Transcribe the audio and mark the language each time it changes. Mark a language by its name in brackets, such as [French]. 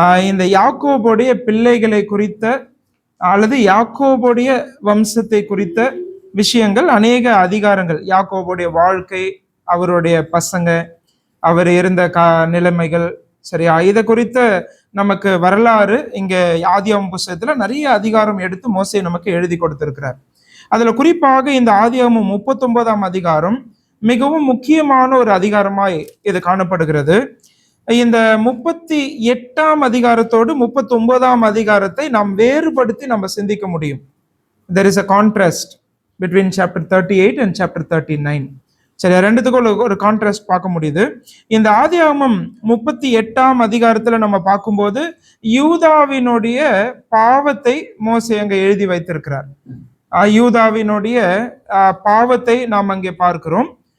[Tamil] இந்த யாக்கோபுடைய பிள்ளைகளை குறித்த அல்லது யாக்கோபுடைய வம்சத்தை குறித்த விஷயங்கள் அநேக அதிகாரங்கள், யாக்கோபுடைய வாழ்க்கை, அவருடைய பசங்க, அவர் இருந்த நிலைமைகள், சரியா, இதை குறித்த நமக்கு வரலாறு இங்க ஆதியாகமம் புஸ்தகத்துல நிறைய அதிகாரம் எடுத்து மோசே நமக்கு எழுதி கொடுத்திருக்கிறார். அதுல குறிப்பாக இந்த ஆதியாகமம் 39ஆம் அதிகாரம் மிகவும் முக்கியமான ஒரு அதிகாரமாய் இது காணப்படுகிறது. இந்த 38ஆம் அதிகாரத்தோடு 39ஆம் அதிகாரத்தை நாம் வேறுபடுத்தி நம்ம சிந்திக்க முடியும். [English] There is a contrast between chapter 38 and chapter 39. [Tamil] சரி, ரெண்டுத்துக்கும் ஒரு கான்ட்ராஸ்ட் பார்க்க முடியுது. இந்த ஆதியாகமம் 38ஆம் அதிகாரத்துல நம்ம பார்க்கும்போது யூதாவினுடைய பாவத்தை மோசே அங்க எழுதி வைத்திருக்கிறார். யூதாவினுடைய பாவத்தை நாம் அங்கே பார்க்கிறோம்.